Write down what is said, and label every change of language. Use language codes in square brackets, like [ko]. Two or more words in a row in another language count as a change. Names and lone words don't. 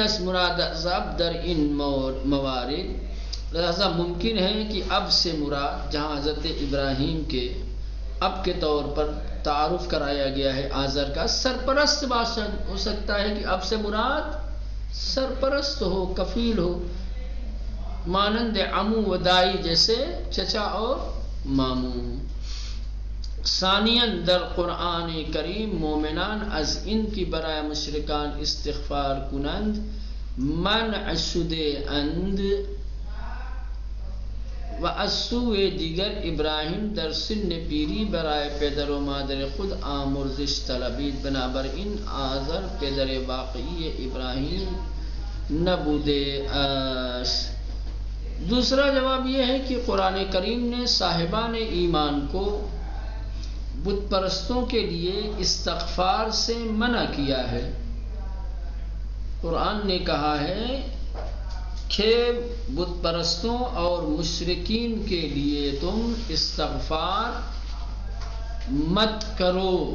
[fa] اس مراد اب در ان موارد، [ur] لہذا ممکن ہے کہ اب سے مراد جہاں حضرت ابراہیم کے اب کے طور پر تعارف کرایا گیا ہے آزر کا، [fa] سرپرست باشد [ur] ہو سکتا ہے کہ اب سے مراد سرپرست ہو، کفیل ہو، [fa] مانند عمو و دائی، [ur] جیسے چچا اور ماموں۔ [fa] ثانیاً در قرآن کریم مومنان از ان کی برائے مشرکان استغفار کنند منع شده اند و از سوی دیگر ابراہیم در سن پیری برائے پدر و مادر خود آمرزش طلبید، بنابراین آزر پدر واقعی ابراہیم نبوده است۔ [ur] دوسرا جواب یہ ہے کہ قرآن کریم نے صاحبان ایمان کو بت پرستوں کے لیے استغفار سے منع کیا ہے۔ قرآن نے کہا ہے کہ بت پرستوں اور مشرکین کے لیے تم استغفار مت کرو۔